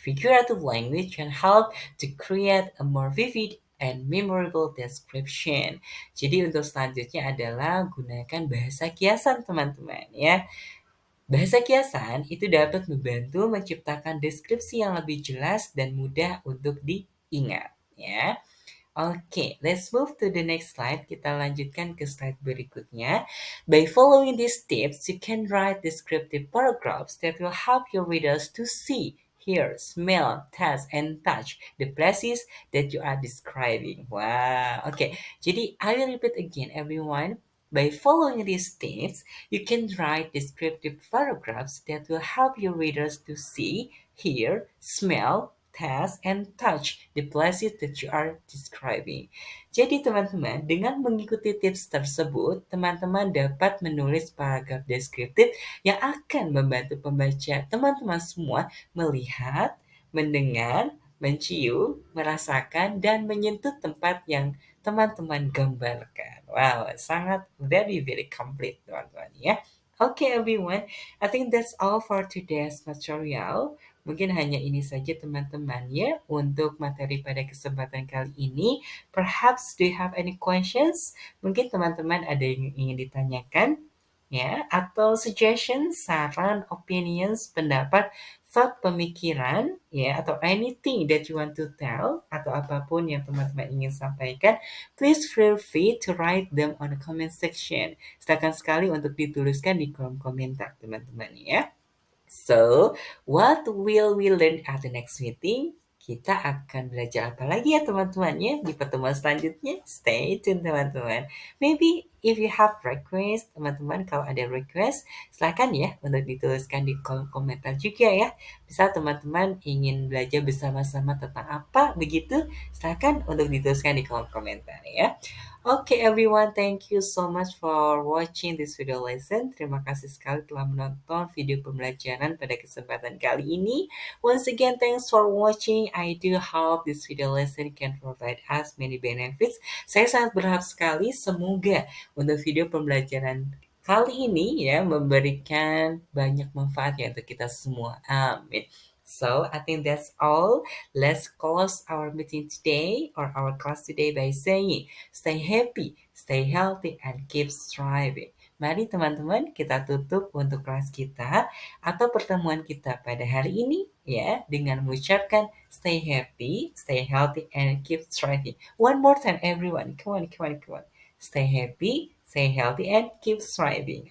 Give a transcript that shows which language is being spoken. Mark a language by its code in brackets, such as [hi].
[en] Figurative language can help to create a more vivid and memorable description. [id] Jadi untuk selanjutnya adalah gunakan bahasa kiasan teman-teman ya. Bahasa kiasan itu dapat membantu menciptakan deskripsi yang lebih jelas dan mudah untuk diingat ya. [en] Oke, let's move to the next slide. [id] Kita lanjutkan ke slide berikutnya. [en] By following these tips, you can write descriptive paragraphs that will help your readers to see, hear, smell, taste, and touch the places that you are describing. Wow. Okay, jadi I will repeat again, everyone. By following these tips, you can write descriptive paragraphs that will help your readers to see, hear, smell, taste, and touch the places that you are describing. [id] Jadi teman-teman, dengan mengikuti tips tersebut, teman-teman dapat menulis paragraf deskriptif yang akan membantu pembaca teman-teman semua melihat, mendengar, mencium, merasakan, dan menyentuh tempat yang teman-teman gambarkan. Wow, sangat [en] very very complete [id] teman-teman ya. [en] Okay everyone, I think that's all for today's material. [id] Mungkin hanya ini saja teman-teman ya untuk materi pada kesempatan kali ini. [en] Perhaps do you have any questions? [id] Mungkin teman-teman ada yang ingin ditanyakan ya atau suggestions, saran, opinions, pendapat, thought, pemikiran ya atau [en] anything that you want to tell [id] atau apapun yang teman-teman ingin sampaikan, [en] please feel free to write them on the comment section. [id] Silakan sekali untuk dituliskan di kolom komentar teman-teman ya. [en] So, what will we learn at the next meeting? [id] Kita akan belajar apa lagi ya teman-teman ya di pertemuan selanjutnya? [en] Stay tune [id] teman-teman. [en] Maybe if you have request, [id] teman-teman kalau ada request, silakan ya untuk dituliskan di kolom komentar juga ya. Bisa teman-teman ingin belajar bersama-sama tentang apa begitu, silakan untuk dituliskan di kolom komentar ya. [en] Okay everyone, thank you so much for watching this video lesson. [id] Terima kasih sekali telah menonton video pembelajaran pada kesempatan kali ini. [en] Once again, thanks for watching. I do hope this video lesson can provide us many benefits. [id] Saya sangat berharap sekali semoga untuk video pembelajaran kali ini ya memberikan banyak manfaat ya untuk kita semua. [en] Amin. So, I think that's all. Let's close our meeting today or our class today by saying, stay happy, stay healthy, and keep striving. [id] Mari teman-teman kita tutup untuk kelas kita atau pertemuan kita pada hari ini ya dengan mengucapkan [en] stay happy, stay healthy, and keep striving. One more time everyone, come on, come on, come on. Stay happy, stay healthy, and keep striving.